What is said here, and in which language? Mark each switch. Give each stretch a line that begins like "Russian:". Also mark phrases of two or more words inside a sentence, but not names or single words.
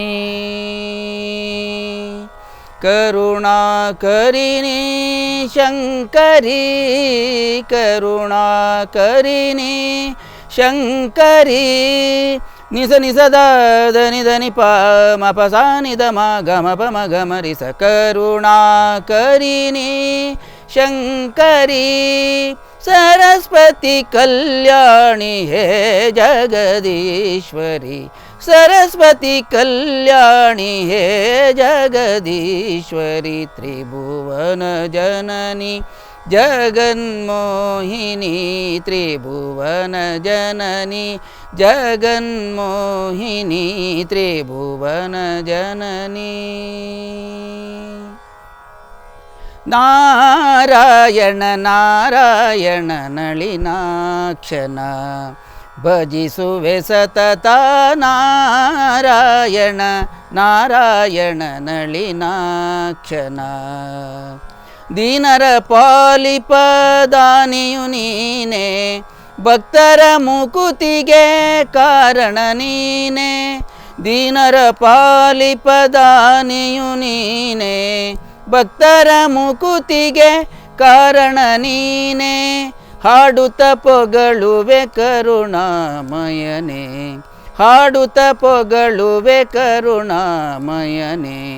Sanskrit: ಕರುಣಾಕರಿಣಿ ಶಂಕರಿ ಕರುಣಾಕರಿಣಿ ಶಂಕರಿ ನಿಸ ನಿಸದ ಧನಿ ಧನಿ ಪ ಮ ಪ ಸಾ ನಿ ದ ಮ ಗ ಮ ಪ ಮ ಗ ಮ ರಿ ಸ ಕರುಣಾಕರಿಣಿ ಶಂಕರಿ ಸರಸ್ವತಿ ಕಲ್ಯಾಣಿ ಹೇ ಜಗದೀಶ್ವರಿ सरस्वती कल्याणी हे जगदीश्वरी त्रिभुवन जननी जगन्मोहिनी त्रिभुवन जननी जगन्मोहिनी त्रिभुवन जननी
Kannada: ನಾರಾಯಣ ನಾರಾಯಣ ನಳಿನಾಕ್ಷನ ಭಜಿಸುವೆ ಸತತ ನಾರಾಯಣ ನಾರಾಯಣ ನಳಿನಾಕ್ಷನ ದೀನರ ಪಾಲಿಪದಾನಿಯು ನೀನೆ ಭಕ್ತರ ಮುಕುತಿಗೆ ಕಾರಣ ನೀನೆ ದೀನರ ಪಾಲಿಪದಾನಿಯು ನೀನೆ ಭಕ್ತರ ಮುಕುತಿಗೆ ಕಾರಣ ನೀನೆ ಹಾಡುತ್ತ ಪೊಗಳುವೆ ಕರುಣಾಮಯನೇ ಹಾಡುತ್ತ ಪೊಗಳುವೆ ಕರುಣಾಮಯನೇ